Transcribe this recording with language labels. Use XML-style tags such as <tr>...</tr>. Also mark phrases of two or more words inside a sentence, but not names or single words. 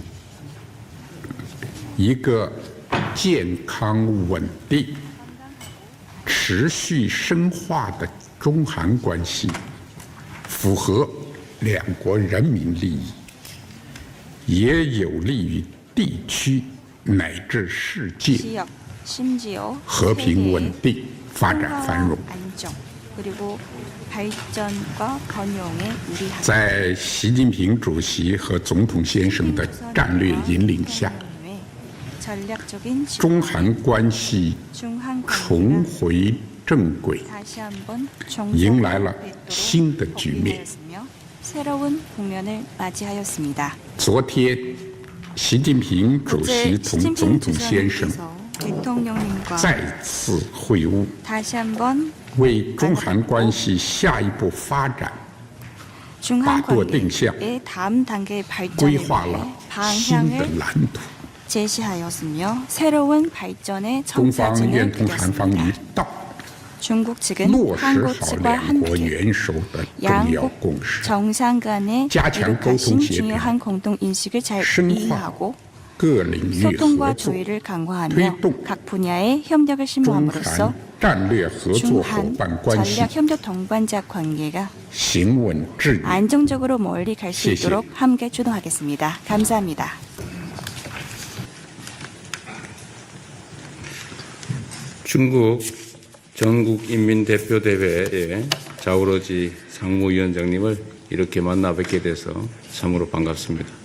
<zh>一个健康稳定、持续深化的中韩关系，符合两国人民利益，也有利于地区乃至世界</zh> <ko>지역, 심지어</ko> <zh>和平稳</zh> <ko>세계의</ko> <zh>定、发展繁荣。</zh> <ko>안정, 그리고 발전과 번영에 유리한</ko> <zh>在习近平主席和总统先生的战略引领下，</zh> <ko>전략적인</ko> <zh>中韩关系</zh> <ko>중한</ko> <zh>重</zh> <ko>관계가</ko> <zh>回正轨，</zh> <ko>다시 한번</ko> <zh>迎来了</zh> <ko>정상화되도록</ko> <zh>新的局面。</zh> <ko>복귀되었으며 새로운 국면을 맞이하였습니다.</ko> <zh>昨天，习近平主席</zh> <ko>어제</ko> <zh>同</zh> <ko>시진핑</ko> <zh>总统先生</zh> <ko>주석님께서 대통령님과</ko> <zh>再次会晤，</zh> <ko>다시 한번</ko> <zh>为中韩关系下一步发展</zh> <ko>중한</ko> <zh>舵定向</zh> <ko>관계의 다음 단계의</ko> <zh>规</zh> <ko>발전에</ko> <zh>划</zh> <ko>대해</ko> <zh>了新的</zh> <ko>방향을</ko> <zh>蓝图。</zh> <ko>제시하였으며 새로운 발전의</ko> <zh>中方</zh> <ko>청사진을</ko> <zh>愿同韩方一</zh> <ko>그렸습니다.</ko> <zh>道，</zh> <ko>중국 측은</ko> <zh>落实</zh> <ko>한국</ko> <zh>好</zh> <ko>측과</ko> <zh>两国</zh> <ko>함께</ko> <zh>元首的重要</zh> <ko>양국</ko> <zh>共识，</zh> <ko>정상 간의</ko> <zh>加强</zh> <ko>이룩하신</ko> <zh>沟通协调，</zh> <ko>중요한 공동 인식을 잘</ko> <zh>深化</zh> <ko>이해하고</ko> <zh>各领域合</zh> <ko>소통과</ko> <zh>作，</zh> <ko>조율을 강화하며</ko> <zh>推动</zh> <ko>각 분야의 협력을</ko> <zh>中</zh> <ko>심화함으로써</ko> <zh>韩战略合作伙</zh> <ko>중한</ko> <zh>伴关系</zh> <ko>전략 협력 동반자 관계가</ko> <zh>行稳致远。</zh> <ko>안정적으로 멀리 갈 수</ko> <zh>谢谢。</zh> <ko>있도록 함께 주도하겠습니다. 감사합니다. 중국 전국인민대표대회의 자오러지 상무위원장님을 이렇게 만나 뵙게 돼서 참으로 반갑습니다.</ko>